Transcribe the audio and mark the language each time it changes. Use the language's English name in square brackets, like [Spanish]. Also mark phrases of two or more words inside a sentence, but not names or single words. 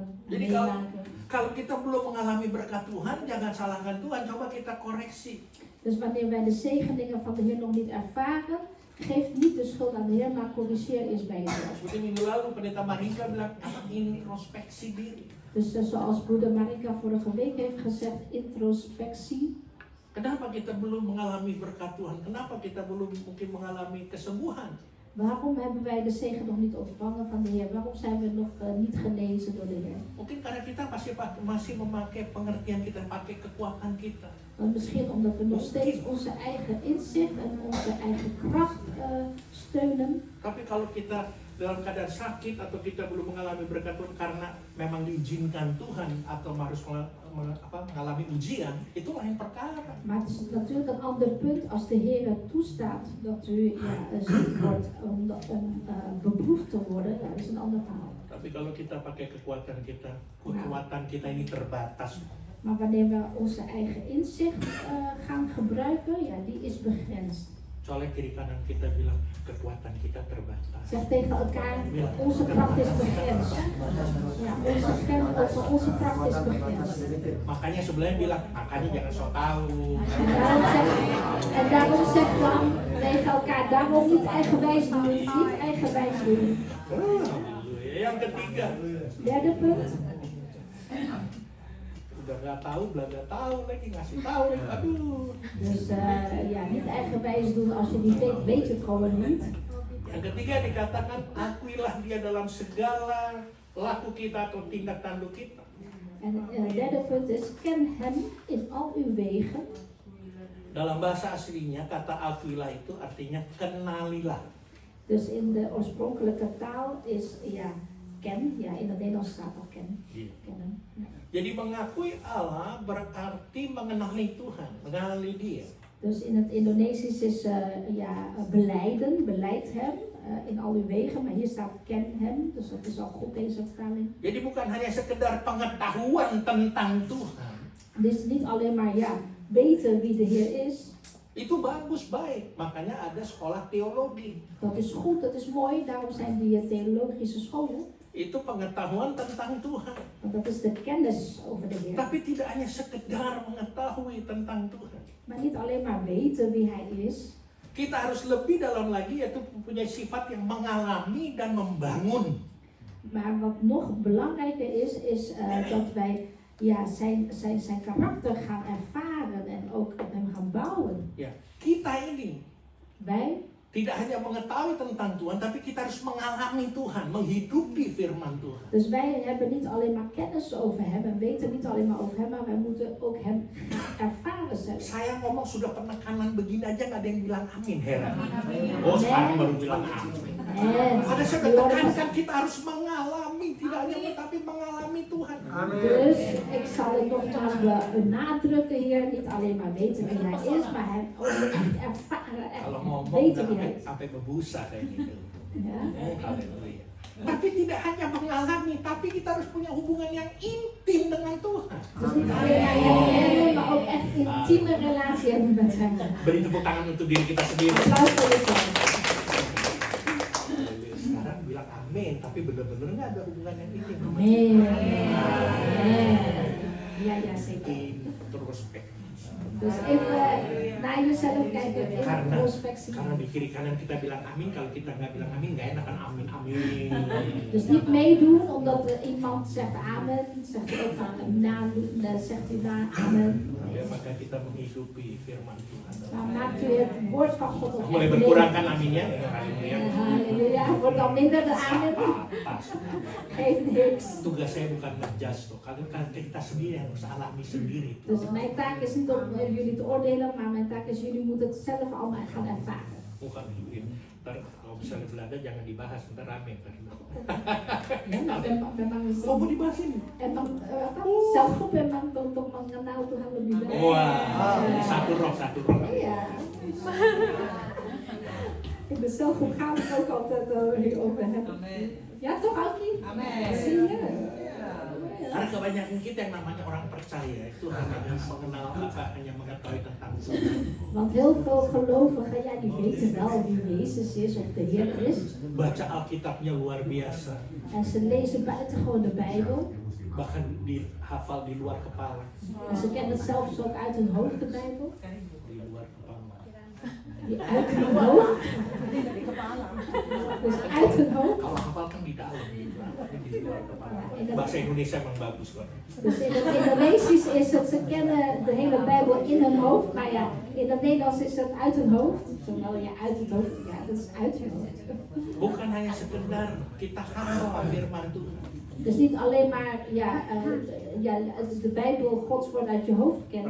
[Indonesian] Jadi [Dutch] meemaken. [Indonesian] kalau kita belum mengalami berkat Tuhan, jangan salahkan Tuhan, coba kita koreksi. [Dutch] Dus wanneer wij de zegeningen van de Heer nog niet ervaren, Geef niet de schuld aan de Heer, maar corrigeer eerst bij jezelf. [Indonesian] Seperti minggu lalu pendeta Marika bilang introspeksi diri. [Dutch] Dus zoals broeder Marika vorige week heeft gezegd, introspectie. [Indonesian] Kenapa kita belum mengalami berkat Tuhan? Kenapa kita belum mungkin mengalami kesembuhan? [Dutch] Waarom hebben wij de zegen nog niet ontvangen van de Heer? Waarom zijn we nog niet genezen door de Heer? [Indonesian] Mungkin karena kita masih memakai pengertian kita, pakai kekuatan kita. [Dutch] Want misschien omdat we nog steeds onze eigen inzicht en onze eigen kracht steunen. [Indonesian] Tapi kalau kita dalam keadaan sakit atau kita belum mengalami berkat Tuhan karena memang diizinkan Tuhan atau harus mengalami ujian, itu lain perkara. [Dutch] Maar het is natuurlijk een ander punt als de Heer toestaat dat u ziek wordt om beproefd te worden. Ja, dat is een ander verhaal. [Indonesian] Tapi kalau kita pakai kekuatan kita ini terbatas. [Dutch] Maar wanneer we onze eigen inzicht gaan gebruiken, ja, die is begrensd. [Indonesian] Soalnya kiri kanan kita bilang kekuatan kita terbatas. [Dutch] Zeg tegen elkaar, onze kracht is begrensd. Ja, onze kracht is begrensd. [Indonesian] Makanya sebelahnya bilang, makanya jangan sok tahu. [Dutch] En daarom zegt dan tegen elkaar, daarom niet eigenwijs doen, niet eigenwijs doen. [Indonesian] Yang ketiga, [Dutch] Derde punt. [Indonesian] udah nggak tahu, belum tahu lagi ngasih tahu, aduh. [Dutch] Dus ja, niet eigenwijs doen als je niet weet, weet je het gewoon niet. [Indonesian] Yang ketiga dikatakan, akuilah dia dalam segala laku kita atau tindak tanduk kita. [Dutch] En het derde punt is, ken hem in al uw wegen. [Indonesian] Dalam bahasa aslinya kata akuilah itu artinya kenalilah. [Dutch] Dus in de oorspronkelijke taal is ja, ken, ja, in het Nederlands staat al ken. Kennen. Ja. [Indonesian] Jadi mengakui Allah berarti mengenali Tuhan, mengenali Dia. [Dutch] Dus in het Indonesisch is ja, belijden, beleid hem in al uw wegen, maar hier staat ken hem, dus dat is al goed deze vertaling. [Indonesian] Jadi bukan hanya sekedar pengetahuan tentang Tuhan. [Dutch] Dus niet alleen maar ja, weten wie de Heer is. [Indonesian] Itu bagus, baik. Makanya ada sekolah teologi. [Dutch] Dat is goed, dat is mooi, daarom zijn die theologische scholen. [Indonesian] Itu pengetahuan tentang Tuhan. [Dutch] Want dat is de kennis over de Heer. [Indonesian] Tapi tidak hanya sekedar mengetahui tentang Tuhan. [Dutch] Maar niet alleen maar weten wie Hij is. [Indonesian] Kita harus lebih dalam lagi, yaitu mempunyai sifat yang mengalami dan membangun. [Dutch] Maar wat nog belangrijker is dat wij ja, zijn karakter gaan ervaren en ook op hem gaan bouwen. [Indonesian] Ya, kita ini [Dutch] Wij [Indonesian] tidak hanya mengetahui tentang Tuhan, tapi kita harus mengalami Tuhan, menghidupi firman Tuhan. [Dutch] Dus wij hebben niet alleen maar kennis over hem en weten niet alleen maar over hem, maar wij moeten ook hem ervaren zelf. [Indonesian] Saya ngomong sudah penekanan begini aja nggak ada yang bilang amin, heran. Oh, sekarang baru bilang amin. Ada saya tekankan kita harus mengalami, tidak hanya tapi mengalami Tuhan. [Dutch] Dus ik zal het nogmaals benadrukken hier, niet alleen maar weten wie hij is, maar hem ook echt ervaren, echt [Indonesian] Kalau ngomong [Dutch] weten wie hij is. [Indonesian] sampai bebusa kayak gitu. [Dutch] Ja? [Indonesian] Haleluya. Tapi tidak hanya mengalami, tapi kita harus punya hubungan yang intim dengan Tuhan. [Dutch] Dus niet alleen maar herkennen, maar ook echt intieme relatie hebben met hem. [Indonesian] Beri tepuk tangan untuk diri kita sendiri. [Dutch] Applaus voor jezelf. [Indonesian] Sekarang bilang amin, tapi benar-benar nggak ada hubungan yang intim. Amin. [Dutch] Ja, ja, zeker. [Indonesian] Introspeksi. [Dutch] Dus even naar jezelf kijken, introspectie. [Indonesian] Karena di kiri kanan kita bilang amin, kalau kita nggak bilang amin nggak enak kan amin amin. [Dutch] Dus niet meedoen omdat iemand zegt amen, zegt u ook zegt u daar amen. [Indonesian] Ya, maka kita menghidupi firman Tuhan. [Dutch] Maar maakt u het woord van God op [Indonesian] Mulai [Dutch] echt [Indonesian] berkurang [Dutch] leven. [Indonesian] kan aminnya? Haleluya. [Dutch] Halleluja, wordt dan minder de amen. [Indonesian] Apa-apa. [Dutch] Geeft niks. [Indonesian] Tugas saya bukan ngejudge tuh. Kalau kita sendiri harus alami sendiri. [Dutch] Dus mijn taak is niet om jullie te oordelen, maar mijn taak is jullie moeten het zelf allemaal gaan ervaren. [Indonesian] Bukan gitu. Ntar kalau misalnya Belanda jangan dibahas, ntar rame. Memang Oh, mau dibahas ini? emang zelfgroep memang untuk mengenal Tuhan lebih baik. Wah, satu roh. Iya. [Dutch] In de zelfgroep gaan we het ook altijd hierover hebben. Ja, toch Alki? Amen. Zie je? [Indonesian] Karena kebanyakan kita yang namanya orang percaya itu hanya mengenal apa, hanya mengetahui tentang Tuhan. [Dutch] Want heel veel gelovigen, ja, die weten wel wie Jezus is of de Heer is. [Indonesian] Baca Alkitabnya luar biasa, [Dutch] En ze lezen buitengewoon de Bijbel. [Indonesian] bahkan dihafal di luar kepala. [Dutch] En ze kennen zelfs ook uit hun hoofd de Bijbel. [Indonesian] Di luar kepala. [Dutch] Die uit hun hoofd. Dus uit hun hoofd. [Indonesian] Kalau hafal kan di dalam. Ini di luar kepala. Bahasa Indonesia emang bagus kok. [Dutch] Dus in het Indonesisch is het, ze kennen de hele Bijbel in hun hoofd, maar ja, in het Nederlands is het uit hun hoofd. Zowel ja, uit het hoofd, ja, dat is uit hun hoofd. [Indonesian] Bukan hanya sekedar kita hafal firman Tuhan. [Dutch] Dus niet alleen maar de Bijbel, Gods woord uit je hoofd kennen.